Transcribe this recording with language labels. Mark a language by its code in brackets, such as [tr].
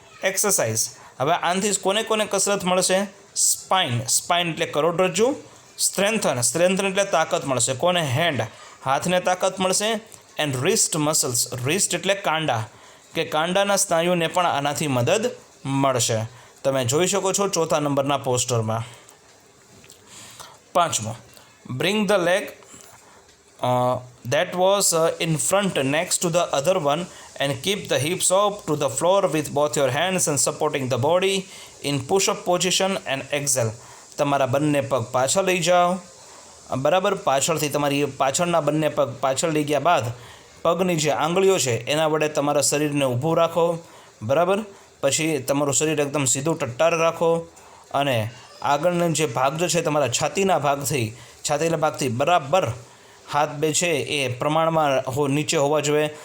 [gu] Exercise. હવે આનાથી કોને કોને કસરત મળશે? સ્પાઇન, સ્પાઇન એટલે કરોડરજ્જુ. સ્ટ્રેન્થન એટલે તાકાત મળશે. કોને? હેન્ડ, હાથને તાકાત મળશે. [en] and wrist muscles, [gu] રિસ્ટ એટલે કાંડા, કે કાંડાના સ્નાયુને પણ આનાથી મદદ મળશે. તમે જોઈ શકો છો 4થા નંબરના પોસ્ટરમાં. [en] 5મો, bring the leg that was in front next to the other one and keep the hips up to the floor with both your hands and supporting the body in push-up position and exhale. [gu] તમારા બંને પગ પાછળ લઈ જાઓ. બરાબર, પાછળથી તમારી પાછળના બંને પગ પાછળ લઈ ગયા બાદ પગની જે આંગળીઓ છે એના વડે તમારા શરીરને ઊભું રાખો. બરાબર, પછી તમારું શરીર એકદમ સીધું ટટ્ટાર રાખો અને આગળનો જે ભાગ જે છે તમારા છાતીના ભાગથી બરાબર હાથ બે છે એ પ્રમાણમાં નીચે હોવા જોઈએ.